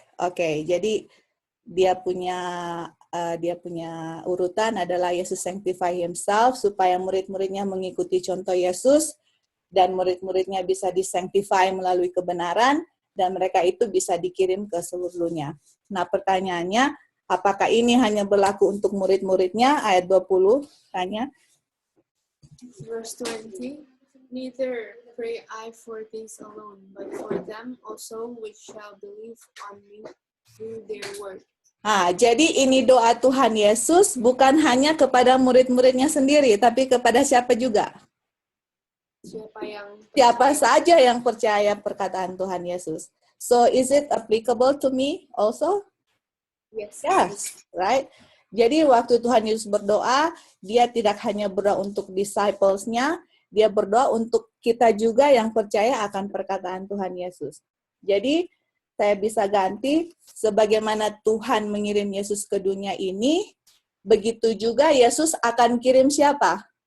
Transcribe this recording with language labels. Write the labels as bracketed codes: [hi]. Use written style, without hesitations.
[id] Oke, jadi dia punya urutan adalah Yesus sanctify himself supaya murid-muridnya mengikuti contoh Yesus dan murid-muridnya bisa disanctify melalui kebenaran dan mereka itu bisa dikirim ke seluruhnya. Nah, pertanyaannya, apakah ini hanya berlaku untuk murid-muridnya? Ayat 20, tanya. [en] Verse 20, neither pray I for these alone, but for them also which shall believe on me through their word. [id] Jadi ini doa Tuhan Yesus bukan hanya kepada murid-muridnya sendiri, tapi kepada siapa juga? Siapa saja yang percaya perkataan Tuhan Yesus. [en] So is it applicable to me also? Yes. Yes, right? [id] Jadi waktu Tuhan Yesus berdoa, dia tidak hanya berdoa untuk disciples-nya, dia berdoa untuk kita juga yang percaya akan perkataan Tuhan Yesus. Jadi saya bisa ganti, sebagaimana Tuhan mengirim Yesus ke dunia ini, begitu juga Yesus akan kirim siapa?